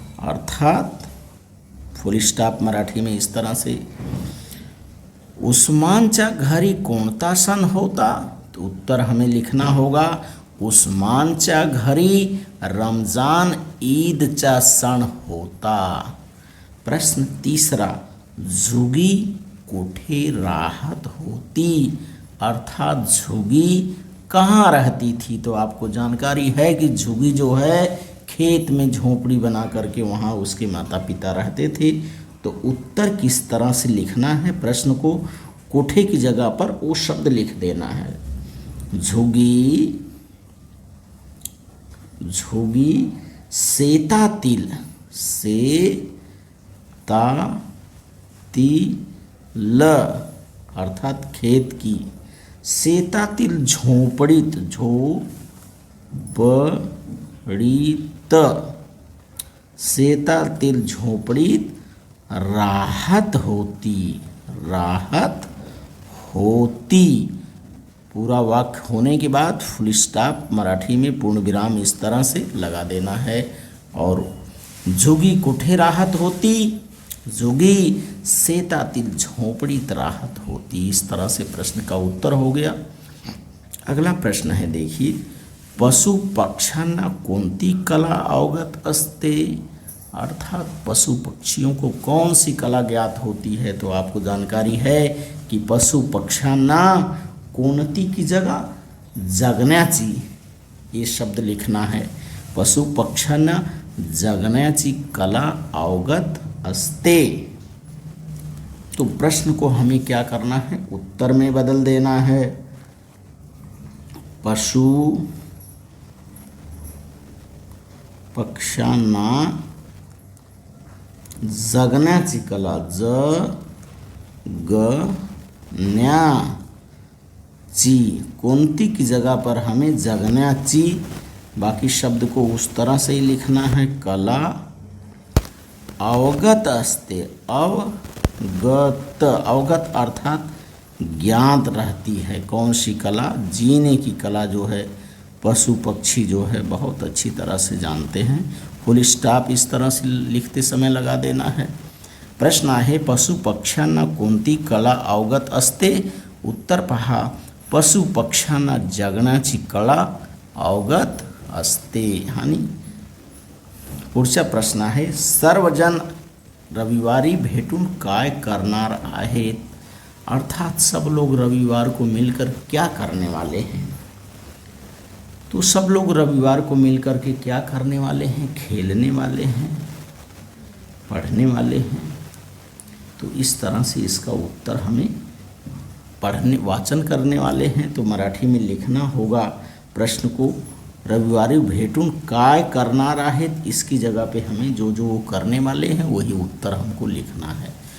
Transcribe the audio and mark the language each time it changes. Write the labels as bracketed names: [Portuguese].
[Hindi] अर्थात full stop Marathi में इस तरह से, [Marathi] उस्मानच्या घरी कोणता सण होता। [Hindi] तो उत्तर हमें लिखना होगा, [Marathi] उस्मानच्या घरी रमज़ान ईदचा सण होता। प्रश्न तीसरा, झुगी कुठे राहत होती। [Hindi] अर्थात झुगी कहाँ रहती थी। तो आपको जानकारी है कि झुगी जो है खेत में झोपड़ी बना करके वहाँ उसके माता पिता रहते थे। तो उत्तर किस तरह से लिखना है, प्रश्न को कोठे की जगह पर वो शब्द लिख देना है। [Marathi] झुगी शेतातील, शेतातील [Hindi] अर्थात खेत की, [Marathi] शेतातील झोपड़ीत, झोपड़ीत, शेतातील झोपड़ीत राहत होती, राहत होती। [Hindi] पूरा वाक्य होने के बाद फुल स्टॉप मराठी में पूर्ण विराम इस तरह से लगा देना है। [Marathi] और झुगी कुठे राहत होती, झुगी शेतातील झोपड़ीत राहत होती। [Hindi] इस तरह से प्रश्न का उत्तर हो गया। अगला प्रश्न है, देखिए, [Marathi] पशु पक्ष्यांना कोणती कला अवगत असते। [Hindi] अर्थात पशु पक्षियों को कौन सी कला ज्ञात होती है, तो आपको जानकारी है की [Marathi] पशु पक्ष्यांना कोणती [Hindi] की जगह जगण्याची, ये शब्द लिखना है। [Marathi] पशु पक्ष्यांना जगण्याची कला अवगत असते। [Hindi] तो प्रश्न को हमें क्या करना है, उत्तर में बदल देना है। [Marathi] पशु पक्ष्यांना जगण्याची कला, जगण्याची, [Hindi] कोणती की जगह पर हमें जगण्याची, बाकी शब्द को उस तरह से ही लिखना है, [Marathi] कला अवगत असते। [Hindi] अवगत, अवगत अर्थात ज्ञात रहती है। कौन सी कला, जीने की कला जो है पशु पक्षी जो है बहुत अच्छी तरह से जानते हैं। फुल स्टॉप इस तरह से लिखते समय लगा देना है। [Marathi] प्रश्न आहे पशु पक्ष्यांना कोणती कला अवगत असते, उत्तर पहा पशु पक्ष्यांना जगण्याची कला अवगत असते। आणि पुढचा प्रश्न आहे सर्वजण रविवारी भेटून काय करणार आहेत, [Hindi] अर्थात सब लोग रविवार को मिलकर क्या करने वाले हैं। तो सब लोग रविवार को मिलकर के क्या करने वाले हैं, खेलने वाले हैं, पढ़ने वाले हैं। तो इस तरह से इसका उत्तर हमें पढ़ने वाचन करने वाले हैं। तो मराठी में लिखना होगा प्रश्न को, [Marathi] रविवारी भेटून काय करणार आहेत, [Hindi] इसकी जगह पे हमें जो जो वो करने वाले हैं वही उत्तर हमको लिखना है।